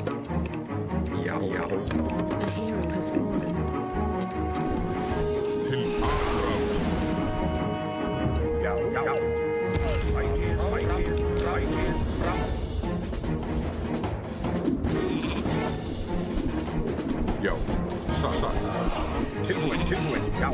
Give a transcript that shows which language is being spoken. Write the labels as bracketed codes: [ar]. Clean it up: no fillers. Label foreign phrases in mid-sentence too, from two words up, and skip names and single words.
[is] Já. Já. [en] A hero has fallen. [is] Til aðrás. Já, já. Sækið, sækið, sækið fram. Já. Satt. Tilbúin, tilbúin. Já.